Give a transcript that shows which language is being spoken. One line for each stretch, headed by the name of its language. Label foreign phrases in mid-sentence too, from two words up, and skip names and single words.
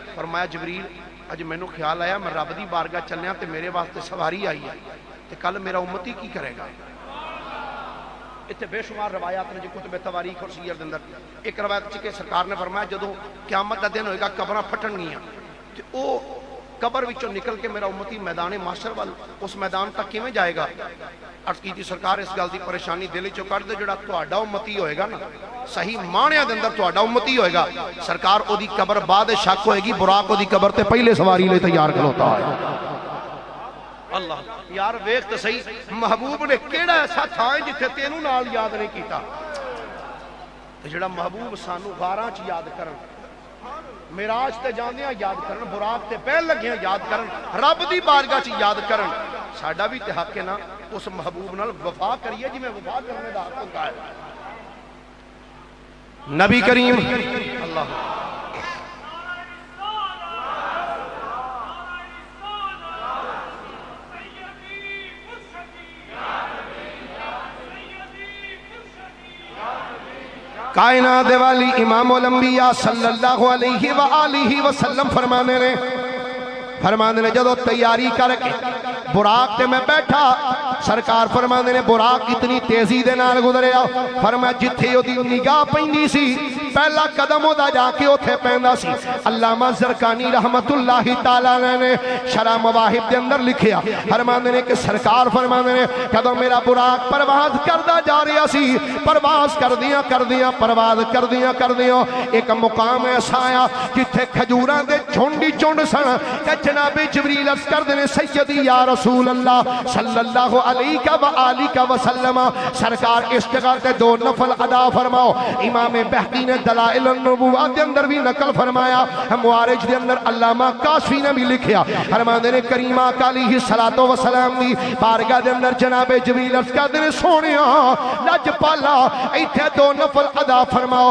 Punjabi: فرمایا جبریل اج مینوں خیال آیا میں رب دی بارگاہ چلیا تے میرے واسطے سواری آئی ہے تے کل میرا امتی کی کرے گا؟ اتنے بے شمار روایات نے جو کتب تواریخ اور سیر دے اندر ایک روایت چ کہ سرکار نے فرمایا جدوں قیامت دا دن ہوئے گا قبراں پھٹن گیاں تے او قبر وچوں نکل کے میرا امتی میدان محشر وال اس میدان تک کیویں جائے گا؟ عرض کی سرکار اس گل دی پریشانی دل وچوں کڈ دے جڑا تہاڈا امتی ہوئے گا نا صحیح معنیاں دے اندر تہاڈا امتی ہوئے گا سرکار او دی قبر بعد شک ہوئے گی براق او دی قبر تے پہلے سواری لے تیار کھلوتا ہے۔ اللہ یار ویکھ تے صحیح محبوب نے کیڑا ایسا تھا ہے جتھے تینوں نال یاد نہیں کیتا تے جڑا محبوب سانو غاراں چ یاد کرن معراج تے جاندیاں یاد کرن براق تے پہل لگیاں یاد کرن رب دی بارگاہ چ یاد کرن ساڈا بھی تے حق ہے نا اس محبوب نال وفا کریے جی میں وفا کرنے دا حق ہوندا ہے۔ نبی کریم اللہ کائنات والی امام الانبیاء
Arabic: صلی اللہ علیہ وآلہ
Punjabi: وسلم فرمانے نے جدو تیاری کر کے براق تے میں بیٹھا سرکار فرمانے نے براق اتنی تیزی دے نال گزریا فرمایا جتھے او دی نگاہ پیندی سی پہلا قدم او دا جا کے اوتھے پیندا سی۔ علامہ زرقانی
Arabic: رحمت اللہ تعالی
Punjabi: نے شرح مواہب دے اندر لکھیا فرمانے نے کہ سرکار فرمانے نے جدو میرا براق پرواز کردا جا رہا سی پرواز کردیاں ایک مقام ایسا آیا جتھے کھجوراں دے جھنڈی جھنڈ سن کہ جناب جبریل عرض کر دینے
Arabic: سیدی یا رسول اللہ صلی اللہ علیہ وآلہ وسلم
Punjabi: سرکار اس جگہ تے 2 نفل ادا فرماؤ۔ امام بہقی نے دلائل النبوہ دے اندر بھی نقل فرمایا معارج دے اندر علامہ کاشفی نے بھی لکھیا فرمانے نے کریمہ
Arabic: علیہ السلام
Punjabi: دی بارگاہ دے اندر جناب جبریل عرض کر دینے سونیا لج پالا ایتھے 2 نفل ادا فرماؤ۔